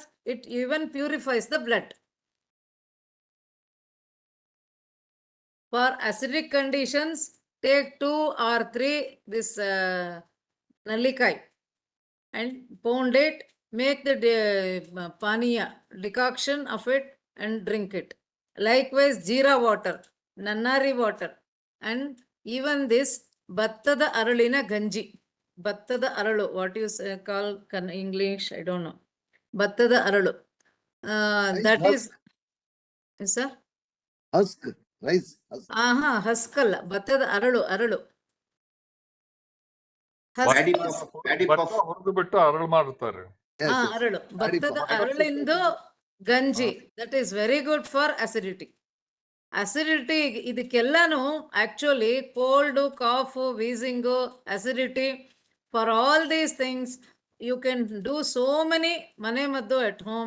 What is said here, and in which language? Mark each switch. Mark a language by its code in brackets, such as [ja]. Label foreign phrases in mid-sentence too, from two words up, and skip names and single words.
[en] It even purifies the blood. For acidic conditions, take 2 or 3 this nallikai and pound it, make the paniya decoction of it and drink it. Likewise, jeera water, nannari water, and even this [kn] ಭತ್ತದ ಅರಳಿನ ಗಂಜಿ. ಭತ್ತದ ಅರಳು, [en] what you call English, I don't know. [kn] ಭತ್ತದ ಅರಳು. [en] That is, yes, sir? Husk, rice. Husk. [kn] ಹಸ್ಕಲ್, ಭತ್ತದ ಅರಳು. [en] Paddy puff. [kn] ಹುರಿದು ಬಿಟ್ಟು ಅರಳು ಮಾಡುತ್ತಾರೆ. [en] Yes, yes. [kn] Aralu. [en] Paddy [kn] Battada [en] puff. [kn] ಅರಳಿಂದು ಗಂಜಿ. [en] That is very good for acidity. Acidity, ಇದಕ್ಕೆಲ್ಲನೂ actually cold, cough, wheezing, acidity, for all these things you can do so many [kn] ಮನೆ ಮದ್ದು [en] at home.